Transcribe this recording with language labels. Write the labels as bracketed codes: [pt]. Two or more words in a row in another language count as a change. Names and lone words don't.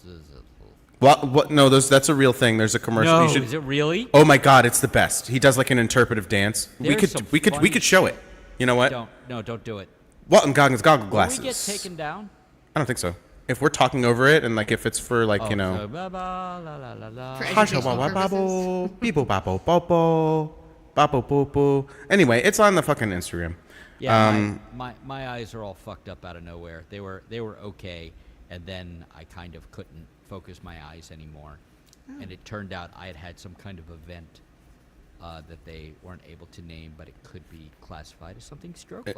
[en] What? No, that's a real thing. There's a commercial. No, You should, is it really? oh my God, it's the best. He does like an interpretive dance. There's some we funny could show it. You know what? Don't do it. Walton Goggins goggle Will glasses. we get taken down? I don't think so. If we're talking over it and like if it's for like you know. So, ba ba la la la la. For Hasha educational wa wa purposes. babo, beebo babo bobo, babo boo boo. Anyway, it's on the fucking Instagram. Yeah, my eyes are all fucked up out of nowhere. They were okay, and then I kind of couldn't focus my eyes anymore, and it turned out I had some kind of event that they weren't able to name, but it could be classified as something stroke-like.